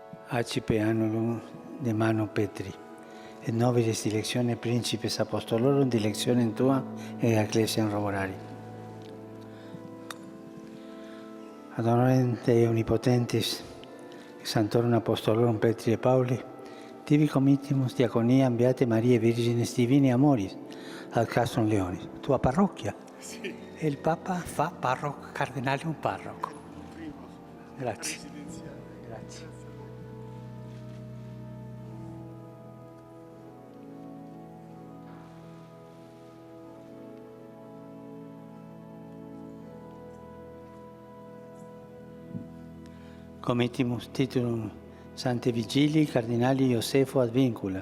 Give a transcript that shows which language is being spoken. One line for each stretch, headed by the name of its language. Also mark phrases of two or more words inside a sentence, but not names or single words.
Latin: Accipe annulum de mano Petri, et nobilis dilectione principes apostolorum dilectionem tua et ecclesiam roborari. Ad honorem Dei omnipotentis, Sanctorum Apostolorum Petri et Pauli, tibi committimus diaconiam Beate Mariae Virginis Divini Amoris ad Castrum Leonis.
Italian: Tua parrocchia? Sì. E il Papa fa parroco, cardinale un parroco. Grazie. Grazie.
Latin: Committimus titulum Sancti Vigilii Cardinali Iosefo ad Vincula